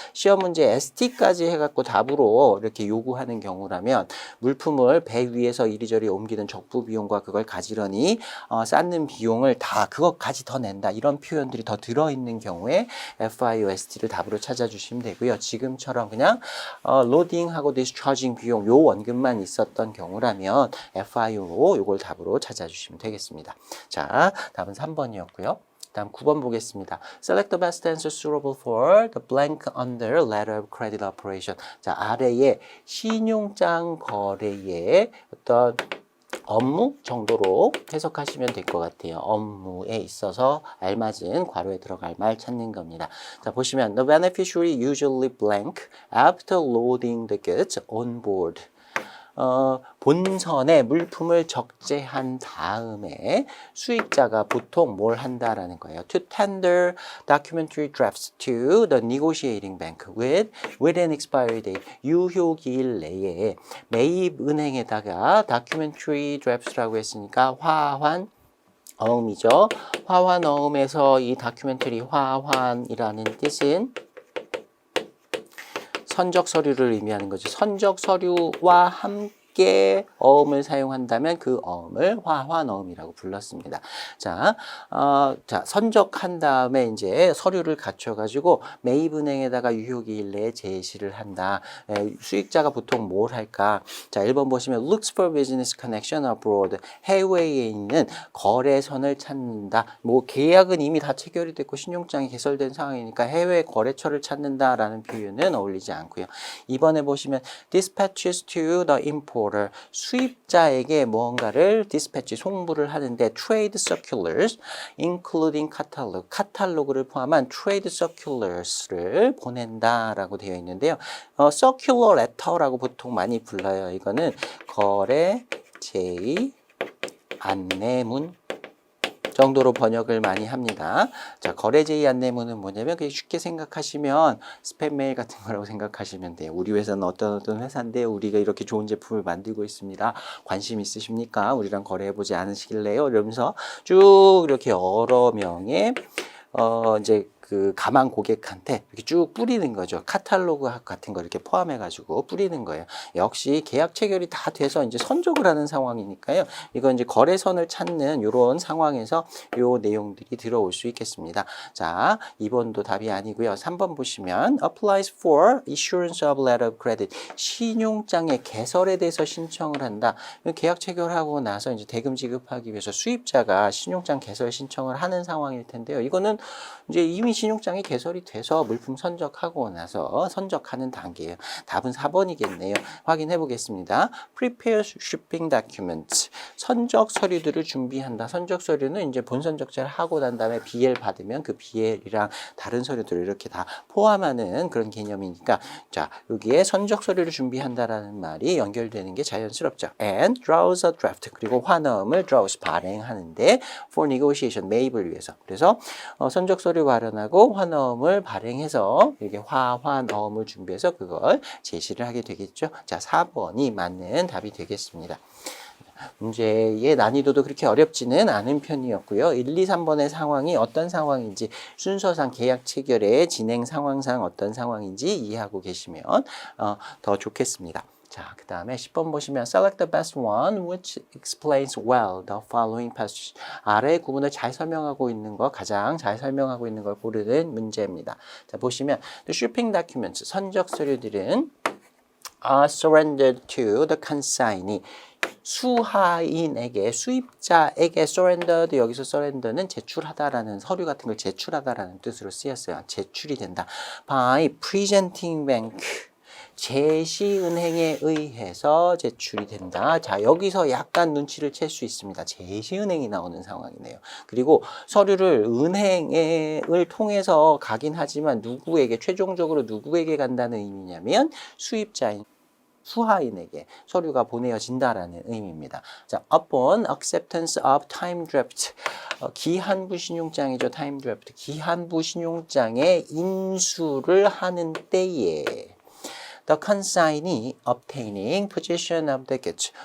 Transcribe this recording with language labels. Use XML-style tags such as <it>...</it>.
<ko>시험 문제 ST까지 해갖고 답으로 이렇게 요구하는 경우라면 물품을 배 위에서 이리저리 옮기는 적부 비용과 그걸 가지런히 쌓는 비용을 다 그것까지 더 낸다. 이런 표현들이 더 들어있는 경우에 FIOST를 답으로 찾아주시면 되고요. 지금처럼 그냥 로딩하고 디스차징 비용 요 원금만 있었던 경우라면 FIO로 요걸 답으로 찾아주시면 되겠습니다. 자, 답은 3번이었고요. 다음 9번 보겠습니다.</ko> <en>Select the best answer suitable for the blank under letter of credit operation.</en> <ko>자, 아래에 신용장 거래의 어떤 업무 정도로 해석하시면 될 것 같아요. 업무에 있어서 알맞은 괄호에 들어갈 말 찾는 겁니다. 자, 보시면 the beneficiary usually blank after loading the goods on board. 본선에 물품을 적재한 다음에 수익자가 보통 뭘 한다라는 거예요.</ko> <en>To tender documentary drafts to the negotiating bank with an expiry date.</en> <ko>유효기일 내에 매입은행에다가 documentary drafts라고 했으니까 화환 어음이죠. 화환 어음에서 이 다큐멘터리 화환이라는 뜻은 선적 서류를 의미하는 거죠. 선적 서류와 함께 어음을 사용한다면 그 어음을 화환어음이라고 불렀습니다. 자, 선적한 다음에 이제 서류를 갖춰가지고 매입은행에다가 유효기일 내에 제시를 한다. 수익자가 보통 뭘 할까? 자, 1번 보시면</ko> <en>looks for business connection abroad.</en> <ko>해외에 있는 거래선을 찾는다. 뭐 계약은 이미 다 체결이 됐고 신용장이 개설된 상황이니까 해외 거래처를 찾는다라는 표현은 어울리지 않고요. 2번에 보시면</ko> <en>dispatches to the importer.</en> <ko>수입자에게 무언가를 dispatch 송부를 하는데</ko> <en>trade circulars including catalog,</en> <ko>카탈로그를 포함한 trade circulars를 보낸다라고 되어 있는데요. circular letter라고 보통 많이 불러요. 이거는 거래 제의 안내문 정도로 번역을 많이 합니다. 자, 거래제의 안내문은 뭐냐면 그게 쉽게 생각하시면 스팸 메일 같은 거라고 생각하시면 돼요. 우리 회사는 어떤 회사인데 우리가 이렇게 좋은 제품을 만들고 있습니다. 관심 있으십니까? 우리랑 거래해보지 않으시길래요? 이러면서 쭉 이렇게 여러 명의 이제 그 가망 고객한테 이렇게 쭉 뿌리는 거죠. 카탈로그 같은 거 이렇게 포함해가지고 뿌리는 거예요. 역시 계약 체결이 다 돼서 이제 선적을 하는 상황이니까요. 이건 이제 거래선을 찾는 이런 상황에서 요 내용들이 들어올 수 있겠습니다. 자, 2번도 답이 아니고요.</ko> <en>3번 보시면 applies for issuance of letter of credit.</en> <ko>신용장의 개설에 대해서 신청을 한다. 계약 체결하고 나서 이제 대금 지급하기 위해서 수입자가 신용장 개설 신청을 하는 상황일 텐데요. 이거는 이제 이미 신용장이 개설이 돼서 물품 선적하고 나서 선적하는 단계예요. 답은 4번이겠네요. 확인해 보겠습니다.</ko> <en>Prepare shipping documents.</en> <ko>선적 서류들을 준비한다. 선적 서류는 이제 본선적자를 하고 난 다음에 BL 받으면 그 BL이랑 다른 서류들을 이렇게 다 포함하는 그런 개념이니까 자, 여기에 선적 서류를 준비한다라는 말이 연결되는 게 자연스럽죠.</ko> <en>And draws a draft.</en> <ko>그리고 환어음을</ko> <en>draws</en> <ko>발행하는데</ko> <en>for negotiation</en> <ko>매입을 위해서. 그래서 선적 서류 발언하고 환어음을 발행해서 이렇게 화환어음을 준비해서 그걸 제시를 하게 되겠죠. 자, 4번이 맞는 답이 되겠습니다. 문제의 난이도도 그렇게 어렵지는 않은 편이었고요. 1, 2, 3번의 상황이 어떤 상황인지 순서상 계약 체결의 진행 상황상 어떤 상황인지 이해하고 계시면 더 좋겠습니다. 자, 그 다음에 10번 보시면</ko> <en>select the best one which explains well the following passage.</en> <ko>아래 구문을 잘 설명하고 있는 거, 가장 잘 설명하고 있는 걸 고르는 문제입니다. 자, 보시면</ko> <en>the shipping documents,</en> <ko>선적 서류들은</ko> <en>are surrendered to the consignee.</en> <ko>수하인에게, 수입자에게 surrendered, 여기서 surrender는 제출하다라는, 서류 같은 걸 제출하다라는 뜻으로 쓰였어요. 제출이 된다.</ko> <en>by presenting bank.</en> <ko>제시은행에 의해서 제출이 된다. 자, 여기서 약간 눈치를 챌 수 있습니다. 제시은행이 나오는 상황이네요. 그리고 서류를 은행을 통해서 가긴 하지만 누구에게, 최종적으로 누구에게 간다는 의미냐면 수입자인 수하인에게 서류가 보내어진다라는 의미입니다.</ko> <en>자, upon acceptance of time draft.</en> <ko>기한부 신용장이죠. time draft. 기한부 신용장에 인수를 하는 때에</ko> <en>the consignee obtaining possession of the goods.</en>